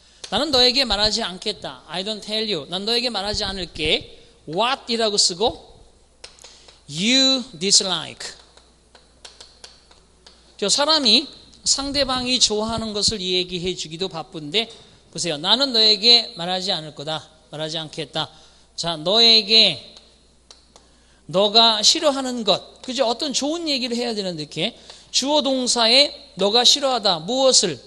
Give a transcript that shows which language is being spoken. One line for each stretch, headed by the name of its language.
Korean: 나는 너에게 말하지 않겠다.
English: I don't tell you.
Korean: 난 너에게 말하지 않을게.
English: what이라고
Korean: 쓰고
English: you dislike.
Korean: 저 사람이 상대방이 좋아하는 것을 얘기해 주기도 바쁜데 보세요. 나는 너에게 말하지 않을 거다. 말하지 않겠다. 자, 너에게 너가 싫어하는 것. 그죠? 어떤 좋은 얘기를 해야 되는데 이렇게 주어 동사에 너가 싫어하다. 무엇을?